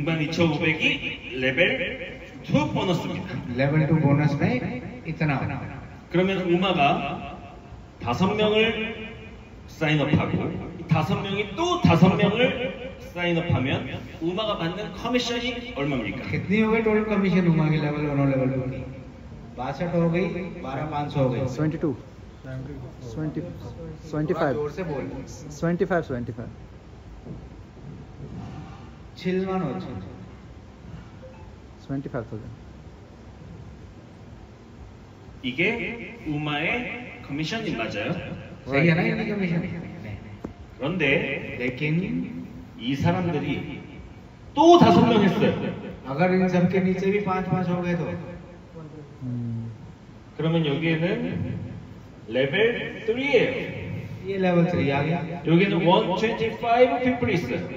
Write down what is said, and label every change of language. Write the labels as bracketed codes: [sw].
[ko] 62,500이 레벨 2 보너스입니다. [hi] Level 2 bonus में इतना। [ko] 그러면 우마가 5명을 사인업하고 5명이 또 5명을 사인업하면 우마가 받는 커미션이 얼마입니까? [hi] कितनी हो गई टोटल कमीशन हुआ की लेवल 1 और लेवल 2 की? 62 हो गई, 12,500 हो गई। 22 20 25 जोर से बोल। 25 छिलवान हो 25,000 [ko] 이게 우마의 커미션이 맞아요. [hi] सही है ना इनकी कमीशन? [ko] 그런데 [hi] लेकिन [ko] 이 사람들이 또 5명 했어요. [hi] अगर इन सबके नीचे भी 5-5 हो गए तो [ko] 그러면 여기에는 레벨 3예요. [hi] ये लेवल 3 आ गया। [ko] 여기는 125 people 있어요.